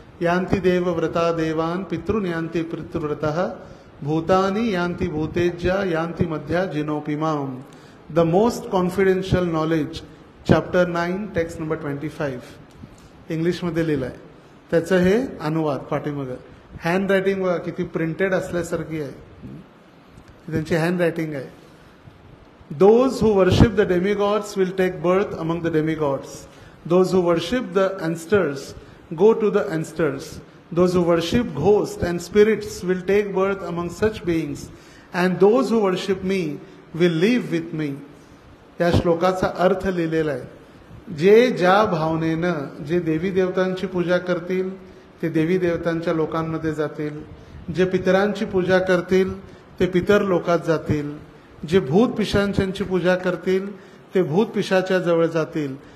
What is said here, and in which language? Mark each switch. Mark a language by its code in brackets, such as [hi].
[sa] यांती देव व्रता देवान, पितृन यांती पितृव्रतः, भूतानी यांती भूतेज्या, यांती मध्या जिनोपिमाम. [en] The most confidential knowledge, chapter 9, text number 25. [mr] इंग्लिशमध्ये लिहिलं आहे. त्याचं हे अनुवाद पाठीमागं. हँड रायटिंग बघा किती प्रिंटेड असल्यासारखी आहे, त्यांची हँड रायटिंग आहे. [en] Those who worship the demigods will take birth among the demigods. Those who worship the ancestors go to the ancestors. Those who worship ghosts and spirits will take birth among such beings. And those who worship me will live with me. [mr] या श्लोकाचा अर्थ लिहिलेला आहे. जे ज्या भावनेनं जे देवी देवतांची पूजा करतील ते देवी देवतांच्या लोकांमध्ये जातील. जे पितरांची पूजा करतील ते पितर लोकात जातील. जे भूत पिशाचांची पूजा करतील ते भूत पिशाच्या जवळ जातील.